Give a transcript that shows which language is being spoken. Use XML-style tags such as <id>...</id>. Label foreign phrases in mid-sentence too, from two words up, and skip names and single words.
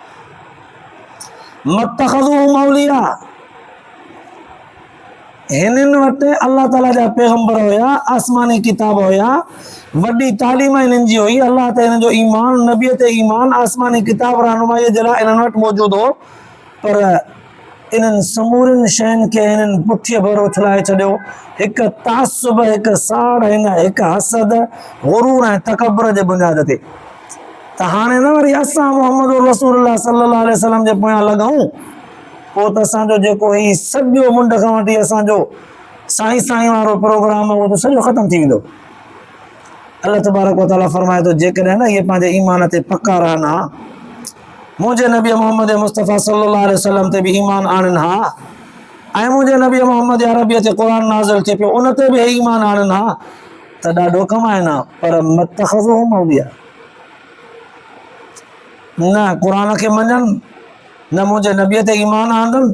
<ar>متخذوهم أولياء,</ar> <sd>हिननि वटि अल्लाह ताला जा पैगंबर हुया, आसमानी किताब हुया, वॾी तालीम हिननि जी हुई, अल्लाह ते हिन जो ईमान, नबीअ ते ईमान, आसमानी किताब रहनुमाईअ जे लाइ हिननि वटि मौजूदु हो। पर इन्हनि समूरनि शयुनि खे हिननि पुठीअ भर उछलाए छॾियो। हिकु तासुब, हिकु साड़, हिकु हसद, गुरूर ऐं तकबर जे बुनियाद ते। त हाणे न वरी असां मुहम्मद रसूलुल्लाह</sd> <ar>صلى الله عليه وسلم</ar> <sd>जे पोयां लॻूं, पोइ त असांजो जेको ही सॼो मुंड खां वठी असांजो साईं साईं वारो प्रोग्राम आहे उहो त सॼो ख़तमु थी वेंदो।</sd> <ar>الله تبارك وتعالى</ar> <sd>फरमाए थो, जेकॾहिं न इहे पंहिंजे ईमान ते पका रहनि हा, मुंहिंजे नबी मोहम्मद मुस्तफ़ा</sd> <ar>صلى الله عليه وسلم</ar> <sd>ते बि ईमान आणनि हा, ऐं मुंहिंजे नबी मोहम्मद अरबीअ ते क़ुर नाज़िल थिए पियो उन ते बि ईमान आणनि हा, त ॾाढो कमाइनि हा। पर</sd> <ar>متخذوهم أولياء,</ar> <sd>न क़ुर खे मञनि, न मुंहिंजे नबीअ ते ईमान आणनि।</sd>